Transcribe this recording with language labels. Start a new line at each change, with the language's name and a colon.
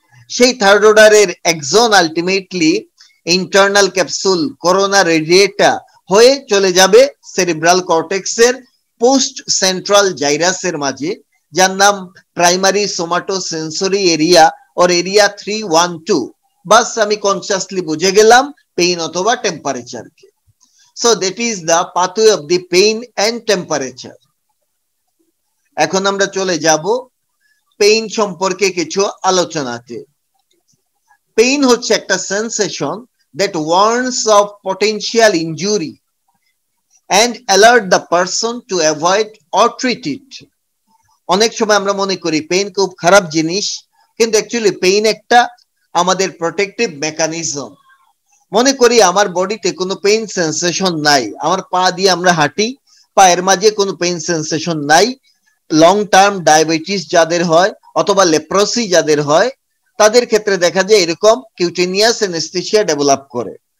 Bangla: সেই থার্ড অর্ডারের exon ultimately internal capsule corona রেডিয়েটা হয়ে চলে যাবে সেরিব্রাল কর্টেক্সের পোস্ট সেন্ট্রাল জাইরাসের মাঝে, যার নাম প্রাইমারি সোমাটো সেন্সরি এরিয়া ওর এরিয়া 312। বাস আমি কনসিয়াসলি বুঝে গেলাম পেইন অথবা টেম্পারেচারকে।
English: So that is the pathway of the pain and temperature.
Bangla: এখন আমরা চলে যাব পেইন সম্পর্কে কিছু আলোচনাতে। পেইন হচ্ছে একটা sensation
English: that warns of potential injury and alert the person to avoid or treat it.
Bangla: অনেক সময় আমরা মনে করি পেইন খুব খারাপ জিনিস, কিন্তু অ্যাকচুয়ালি পেইন একটা আমাদের প্রোটেক্টিভ মেকানিজম। মনে করি আমার বডিতে কোনো পেইন সেন্সেশন নাই, আমার পা দিয়ে আমরা হাঁটি, পায়ের মাঝে কোনো পেইন সেন্সেশন নাই। লং টার্ম ডায়াবেটিস যাদের হয় অথবা লেপ্রোসি যাদের হয় তাদের ক্ষেত্রে দেখা যায় এরকম কিউটেনিয়াস অ্যানেস্থেসিয়া ডেভেলপ করে।